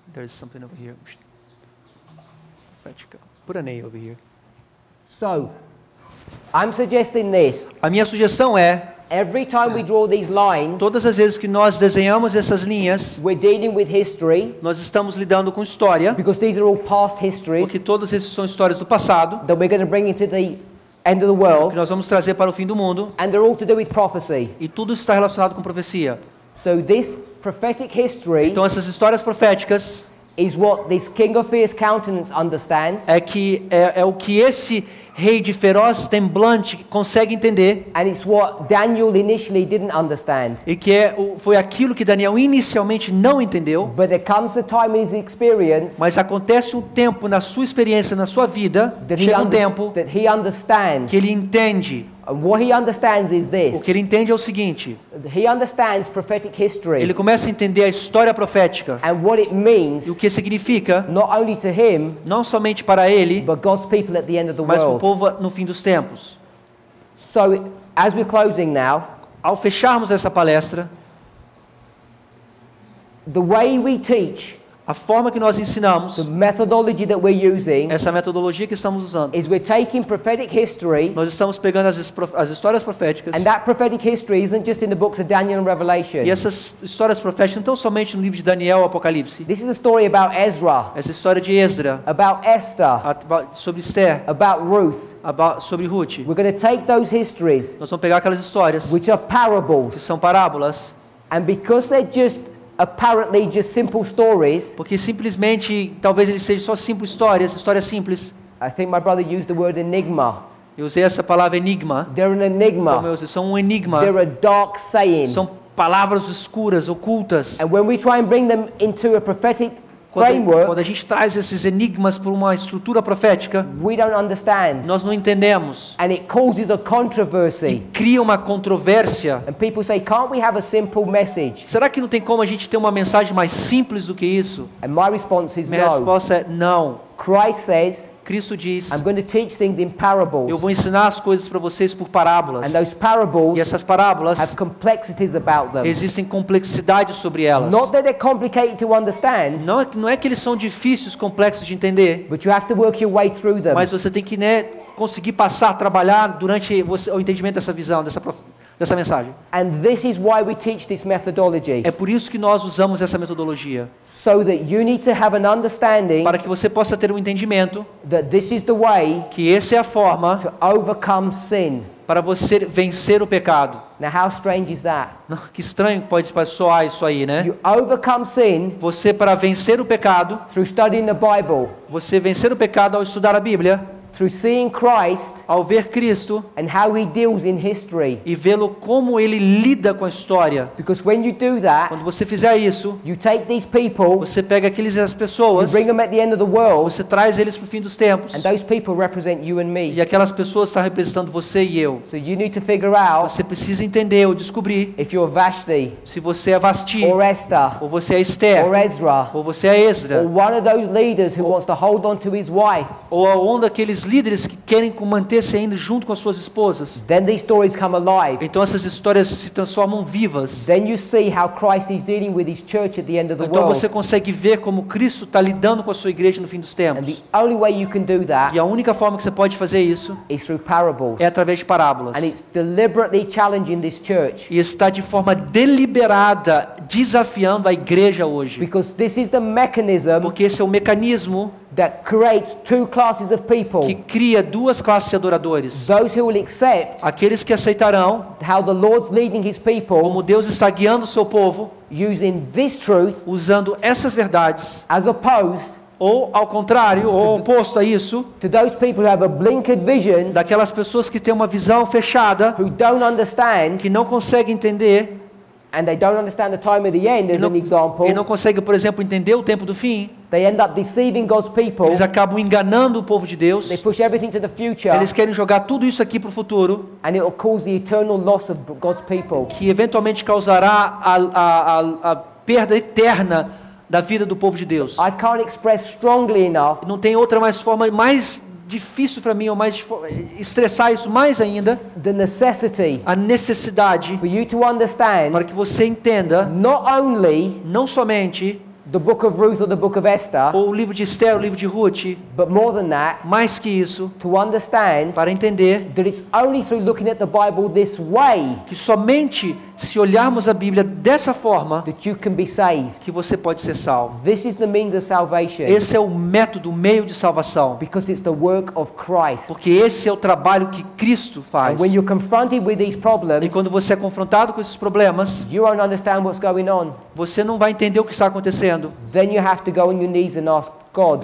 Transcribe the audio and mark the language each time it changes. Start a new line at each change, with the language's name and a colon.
English: There's something over here. Prophetic. Put an A over here. So, I'm suggesting this.
Portuguese: A minha sugestão é,
English: Every time we draw these lines,
Portuguese: todas as vezes que nós desenhamos essas linhas,
English: we're dealing with history,
Portuguese: nós estamos lidando com história,
English: because these are all past histories
Portuguese: porque todos esses são histórias do passado,
English: that we're going to bring into the end of the
Portuguese: que
English: world,
Portuguese: nós vamos trazer para o fim do mundo,
English: and they're all to do with prophecy.
Portuguese: e tudo está relacionado com profecia.
English: So this prophetic history
Portuguese: Então essas histórias proféticas
English: is what this king of fierce countenance understands,
Portuguese: é o que esse rei de feroz semblante consegue entender,
English: and it's what Daniel initially didn't understand.
Portuguese: e que foi aquilo que Daniel inicialmente não entendeu,
English: But there comes a time in his experience
Portuguese: mas acontece um tempo na sua experiência, na sua vida, chega um tempo
English: that he understands.
Portuguese: que ele entende.
English: And what he understands is
Portuguese: O
English: this.
Portuguese: que ele entende é o seguinte:
English: He understands prophetic history
Portuguese: ele começa a entender a história profética
English: and what it means,
Portuguese: e o que significa,
English: not only to him,
Portuguese: não somente para ele,
English: but God's people at the end of the
Portuguese: mas para o
English: world.
Portuguese: povo no fim dos tempos.
English: So, as we're closing now,
Portuguese: Ao fecharmos essa palestra,
English: the way we teach,
Portuguese: a forma que nós ensinamos,
English: the methodology that we're using,
Portuguese: essa metodologia que estamos usando,
English: is we're taking prophetic history,
Portuguese: nós estamos pegando as histórias proféticas,
English: and that prophetic history isn't just in the books of Daniel and Revelation.
Portuguese: e essas histórias proféticas não estão somente no livro de Daniel ou Apocalipse.
English: This is a story about Ezra,
Portuguese: Essa história de Esdra,
English: about Esther,
Portuguese: sobre Esther,
English: about Ruth.
Portuguese: sobre Ruth.
English: We're going to take those histories,
Portuguese: Nós vamos pegar aquelas histórias
English: which are
Portuguese: que
English: parables,
Portuguese: são parábolas,
English: and because they're just apparently just simple stories,
Portuguese: porque simplesmente, talvez eles sejam só simples histórias simples.
English: I think my brother used the word enigma.
Portuguese: Eu usei essa palavra enigma.
English: They're an enigma.
Portuguese: Como eu usei, são um enigma.
English: They're a dark saying.
Portuguese: São palavras escuras, ocultas.
English: And when we try and bring them into a prophetic
Portuguese: Quando
English: framework,
Portuguese: a gente traz esses enigmas para uma estrutura profética,
English: we don't understand.
Portuguese: nós não entendemos.
English: And it causes a
Portuguese: E
English: controversy.
Portuguese: cria uma controvérsia.
English: And people say, can't we have a simple message?
Portuguese: Será que não tem como a gente ter uma mensagem mais simples do que isso?
English: And my response is
Portuguese: Minha
English: no.
Portuguese: resposta é não.
English: Christ says,
Portuguese: Cristo diz:
English: I'm going to teach things in parables.
Portuguese: eu vou ensinar as coisas para vocês por parábolas.
English: And those parables
Portuguese: E essas parábolas
English: have complexities about them.
Portuguese: existem complexidade sobre elas.
English: Not that they're complicated to understand,
Portuguese: Não é que eles são difíceis, complexos de entender,
English: but you have to work your way through them.
Portuguese: mas você tem que, conseguir trabalhar durante o entendimento dessa visão, dessa mensagem.
English: And this is why we teach this methodology.
Portuguese: É por isso que nós usamos essa metodologia,
English: So that you need to have an understanding
Portuguese: para que você possa ter um entendimento
English: that this is the way
Portuguese: que essa é a forma
English: to overcome sin.
Portuguese: para você vencer o pecado.
English: Now how strange is that?
Portuguese: Que estranho pode soar isso aí, né?
English: You overcome sin
Portuguese: Você, para vencer o pecado,
English: through studying the Bible,
Portuguese: você vencer o pecado ao estudar a Bíblia,
English: through seeing Christ
Portuguese: ao ver Cristo
English: and how he deals in history.
Portuguese: e vê-lo como ele lida com a história.
English: Because when you do that,
Portuguese: Quando você fizer isso,
English: you take these people,
Portuguese: você pega as
English: you
Portuguese: pessoas,
English: bring them at the end of the world,
Portuguese: você traz eles para o fim dos tempos,
English: and those people represent you and
Portuguese: e
English: me.
Portuguese: aquelas pessoas estão representando você e eu.
English: So you need to figure out
Portuguese: Você precisa entender ou descobrir
English: if you're Vashti
Portuguese: se você é Vasti,
English: or Esther
Portuguese: ou você é Esther,
English: or Ezra
Portuguese: ou você é Esdra,
English: or one of those leaders who wants to hold on to his wife.
Portuguese: ou um daqueles líderes que querem manter-se ainda junto com as suas esposas.
English: Then these stories come alive.
Portuguese: Então essas histórias se transformam vivas.
English: Then you see how Christ is dealing with his church at the end of the
Portuguese: Então
English: world.
Portuguese: você consegue ver como Cristo está lidando com a sua igreja no fim dos
English: And
Portuguese: tempos.
English: the only way you can do that
Portuguese: E a única forma que você pode fazer isso
English: is through parables.
Portuguese: é através de parábolas.
English: And it's deliberately challenging this church
Portuguese: E está de forma deliberada desafiando a igreja hoje.
English: because this is the mechanism
Portuguese: Porque esse é o mecanismo
English: that creates two classes of
Portuguese: que
English: people.
Portuguese: cria duas classes de adoradores.
English: Those who will accept
Portuguese: Aqueles que aceitarão
English: how the Lord's leading his people
Portuguese: como Deus está guiando o seu povo,
English: using this truth
Portuguese: usando essas verdades,
English: as opposed
Portuguese: ou ao contrário, ou oposto a isso,
English: to those people who have a blinkered vision,
Portuguese: daquelas pessoas que têm uma visão fechada,
English: who don't understand,
Portuguese: que não conseguem entender,
English: and they don't understand the time of the end as
Portuguese: e não,
English: an example.
Portuguese: e não conseguem, por exemplo, entender o tempo do fim.
English: They end up deceiving God's people.
Portuguese: Eles acabam enganando o povo de Deus.
English: They push everything to the future,
Portuguese: Eles querem jogar tudo isso aqui para o futuro,
English: and it will cause the eternal loss of God's people.
Portuguese: que eventualmente causará a perda eterna da vida do povo de Deus.
English: I can't express strongly enough
Portuguese: Não tem outra forma mais difícil para mim, ou estressar isso mais ainda,
English: the necessity
Portuguese: a necessidade
English: for you to understand
Portuguese: para que você entenda
English: not only
Portuguese: não somente
English: the book of Ruth or the book of Esther,
Portuguese: ou o livro de Esther, o livro de Ruth,
English: but more than that,
Portuguese: mais que isso,
English: to understand
Portuguese: para entender
English: that it's only through looking at the Bible this way
Portuguese: que somente se olharmos a Bíblia dessa forma
English: that you can be saved.
Portuguese: que você pode ser salvo.
English: This is the means of salvation
Portuguese: Esse é o método, o meio de salvação,
English: because it's the work of Christ.
Portuguese: porque esse é o trabalho que Cristo faz.
English: And when you're confronted with these problems,
Portuguese: E quando você é confrontado com esses problemas,
English: you won't understand what's going on.
Portuguese: você não vai entender o que está acontecendo.
English: Then you have to go on your knees and ask God.